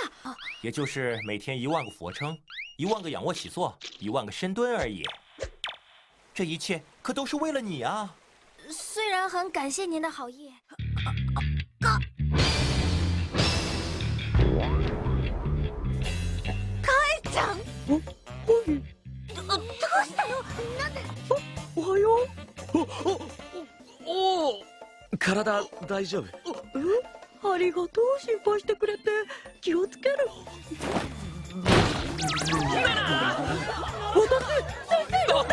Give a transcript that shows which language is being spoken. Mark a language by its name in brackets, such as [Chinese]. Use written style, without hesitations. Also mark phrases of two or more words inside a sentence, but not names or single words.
[Chinese] 也就是每天1万个俯卧撑，1万个仰卧起坐，1万个深蹲而已。这一切可都是为了你啊！虽然很感谢您的好意。 [Japanese] 会長。どうしたの？なんで？おはよう。おお、体大丈夫？ありがとう、心配してくれて。気をつける。私、先生の。